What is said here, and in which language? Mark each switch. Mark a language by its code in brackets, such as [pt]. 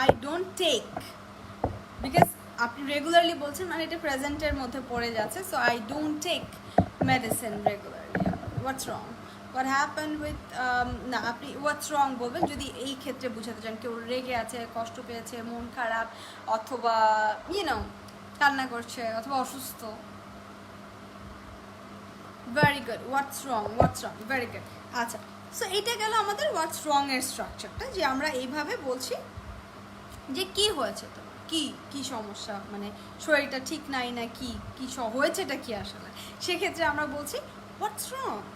[en] I don't take, because [bn] আপনি regularly বলছেন মানে এটা প্রেজেন্টের মধ্যে পড়ে যাচ্ছে। [en] So I don't take medicine regularly. What's wrong? What happened with [bn] না, আপনি what's wrong বলবেন যদি এই ক্ষেত্রে বুঝাতে চান কেউ রেগে আছে, কষ্ট পেয়েছে, মন খারাপ, অথবা কান্না করছে, অথবা অসুস্থ। ভেরি গুড, হোয়াটস রং, ভেরি গুড। আচ্ছা, সো এটা গেল আমাদের হোয়াটস রং এর স্ট্রাকচারটা, যে আমরা এইভাবে বলছি যে কি হয়েছে তো, কি সমস্যা, মানে শরীরটা ঠিক নাই না কি হয়েছেটা কি আসলে, সেক্ষেত্রে আমরা বলছি হোয়াটস রং।